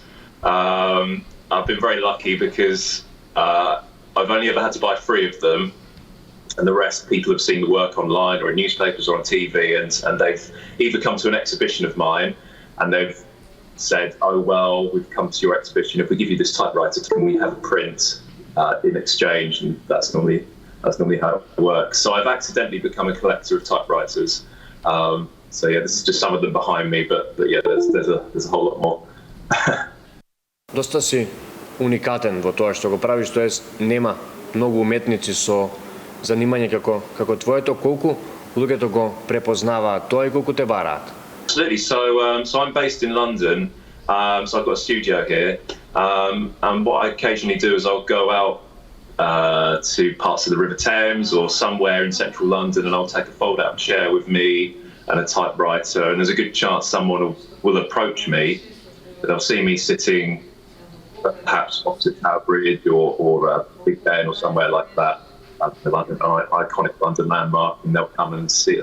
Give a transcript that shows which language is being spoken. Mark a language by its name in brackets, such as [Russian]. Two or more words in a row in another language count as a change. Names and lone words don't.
[English] I've been very lucky because I've only ever had to buy 3 of them, and the rest people have seen the work online or in newspapers or on TV, and they've either come to an exhibition of mine and they've said, "Oh well, we've come to your exhibition. If we give you this typewriter, can we have a print in exchange?" And that's normally how it works. So I've accidentally become a collector of typewriters. This is just some of them behind me, but there's a whole lot more. [Macedonian] Доста си уникатен во тоа што го правиш, тоест нема многу уметници со занимање како твоето. Колку луѓето го препознаваат тоа и колку те бараат? [English] Absolutely. So I'm based in London. So I've got a studio here. And what I occasionally do is I'll go out to parts of the River Thames or somewhere in central London, and I'll take a fold-out chair with me and a typewriter. And there's a good chance someone will approach me. They'll see me sitting perhaps opposite Tower Bridge or Big Ben or somewhere like that, an iconic London landmark, and they'll come and see it.